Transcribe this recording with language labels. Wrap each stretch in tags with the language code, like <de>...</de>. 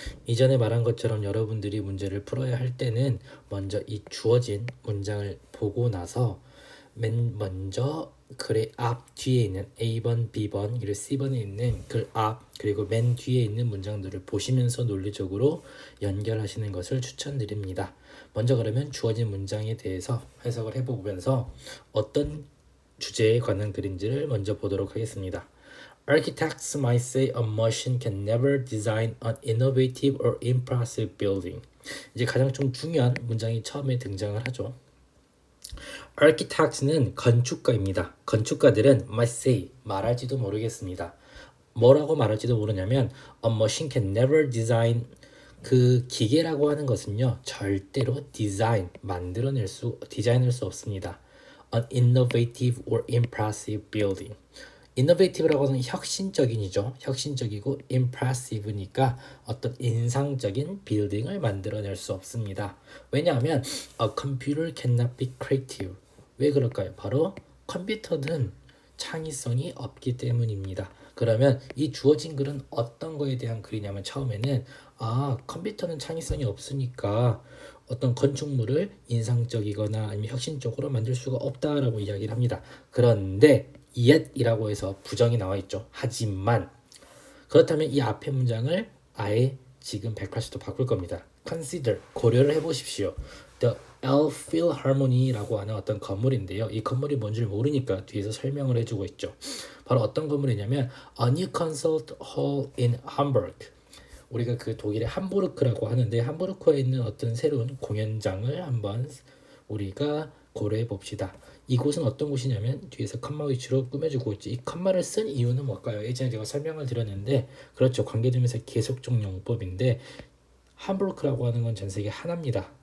<ko>이전에 말한 것처럼 여러분들이 문제를 풀어야 할 때는 먼저 이 주어진 문장을 보고 나서 맨 먼저 글의 앞 뒤에 있는 A번, B번, 그리고 C번에 있는 글 앞 그리고 맨 뒤에 있는 문장들을 보시면서 논리적으로 연결하시는 것을 추천드립니다. 먼저 그러면 주어진 문장에 대해서 해석을 해보면서 어떤 주제에 관한 글인지를 먼저 보도록 하겠습니다.</ko> <en>Architects might say a machine can never design an innovative or impressive building.</en> <ko>이제 가장 좀 중요한 문장이 처음에 등장을 하죠. Architects는 건축가입니다. 건축가들은</ko> <en>might say</en> <ko>말할지도 모르겠습니다. 뭐라고 말할지도 모르냐면</ko> <en>a machine can never design</en> <ko>그 기계라고 하는 것은요 절대로 디자인할 수 없습니다.</ko> <en>An innovative or impressive building.</en> <ko>innovative라고 하는 혁신적인이죠. 혁신적이고 impressive니까 어떤 인상적인 빌딩을 만들어낼 수 없습니다. 왜냐하면</ko> <en>a computer cannot be creative.</en> <ko>왜 그럴까요? 바로 컴퓨터는 창의성이 없기 때문입니다. 그러면 이 주어진 글은 어떤 거에 대한 글이냐면 처음에는 컴퓨터는 창의성이 없으니까 어떤 건축물을 인상적이거나 아니면 혁신적으로 만들 수가 없다라고 이야기를 합니다. 그런데 yet이라고 해서 부정이 나와 있죠. 하지만 그렇다면 이 앞의 문장을 아예 지금 180도 바꿀 겁니다.</ko> <en>Consider,</en> <ko>고려를 해보십시오. The Elbphilharmony라고 하는 어떤 건물인데요. 이 건물이 뭔지를 모르니까 뒤에서 설명을 해주고 있죠. 바로 어떤 건물이냐면</ko> <en>A new concert hall in Hamburg.</en> <ko>우리가 그 독일의 함부르크라고 하는데 함부르크에 있는 어떤 새로운 공연장을 한번 우리가 고려해 봅시다. 이곳은 어떤 곳이냐면 뒤에서 컴마 위치로 꾸며주고 있지. 이 컴마를 쓴 이유는 뭘까요? 예전에 제가 설명을 드렸는데 그렇죠. 관계대명사 계속적 용법인데 함부르크라고 하는 건 전 세계 하나입니다.</ko>